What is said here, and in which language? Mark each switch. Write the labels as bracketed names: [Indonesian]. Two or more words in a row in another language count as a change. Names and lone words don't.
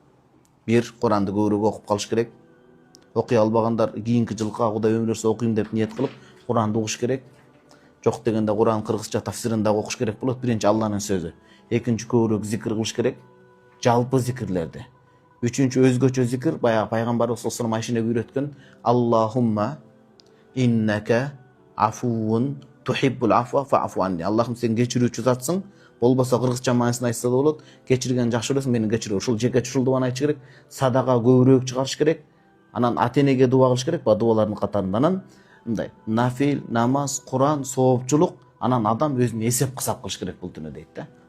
[Kyrgyz] Бир, Куранды көбүрөөк окуп калыш керек. Окуй албагандар кийинки жылга Кудай өмүр берсе окуйм деп ниет кылып, Куранды окуш керек. Жок дегенде Куран кыргызча тафсирин дагы окуш керек болот. Биринчи Алланын сөзү. Экинчи, көбүрөөк зикир кылыш керек. Жалпы зикирлерди. Үчүнчү, өзгөчө зикир, баягы пайгамбарыбыз [Arabic] صلى الله عليه وسلم [Kyrgyz] Айшене үйрөткөн [Arabic] اللهم إنك عفو تحب العفو فاعف عني. [Kyrgyz] Аллахым, сен кечирүүчү затсың. Болбосо кыргызча маанисин айтса да болот. Кечирген жакшы көрөсүң, мени кечир. Ушул жерге ушул дуаны айтыш керек. Садака көбүрөөк чыгарыш керек. Анан ата-энеге дуа кылыш керек, дуалардын катарында. Анан мындай нафил, намаз, Куран, соопчулук, анан адам өзүнө эсеп кысап кылыш керек бул түнү дейт да.